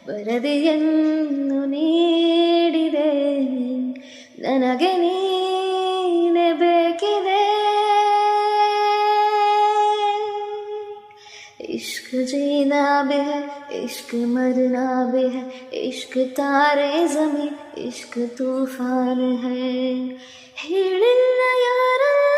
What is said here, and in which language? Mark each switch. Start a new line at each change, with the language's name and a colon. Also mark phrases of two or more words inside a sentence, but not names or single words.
Kannada: ಎದೆಯನ್ನು ನೀಡಿದೆ, ನನಗೆ ನೀನೆ ಬೇಕಿದೆ.
Hindi: इश्क जीना भी है, इश्क मरना भी है, इश्क तारे ज़मीं, इश्क तूफान है.
Kannada: ಹೇಳಿಲ್ಲ ಯಾರ